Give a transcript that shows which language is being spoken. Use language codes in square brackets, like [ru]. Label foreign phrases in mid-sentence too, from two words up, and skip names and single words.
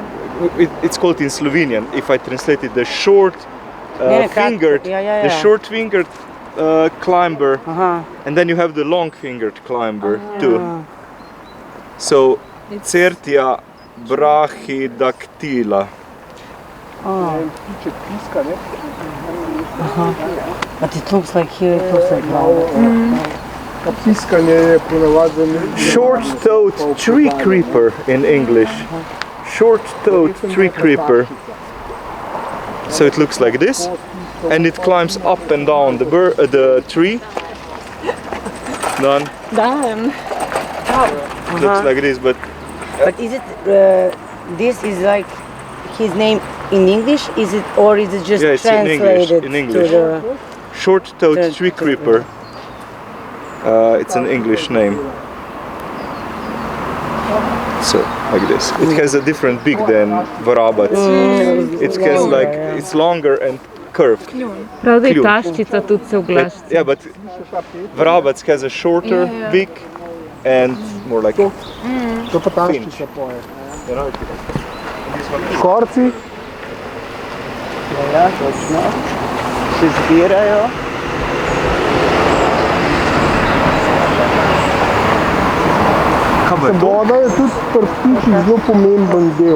[en] It's called in Slovenian. If I translate it, the short fingered, the short fingered climber, and then you have the long fingered climber too. So Certia brachydactyla. But it looks like here, it looks like vrabac. [sl] Piskanje je ponavadi [en] Short-toed tree creeper in English. Short-toed tree creeper. So it looks like this, and it climbs up and down the tree. Done. Done. Looks like this, but But is it, this is like his name in English, is it, or is it just Yeah, it's in English, translated in English. to the... short-toed tree creeper. It's an English name. So like this. It has a different beak than vrabac. It has like it's longer and curved. [sl] Pravda je Ključ. taščica tudi se oglaša. [en] Yeah, but vrabac has a shorter beak and more like [sl] To pa taščica poje. Škorci, Ja, točno. Se zbirajo. voda je tudi pri ptičih zelo pomemben del.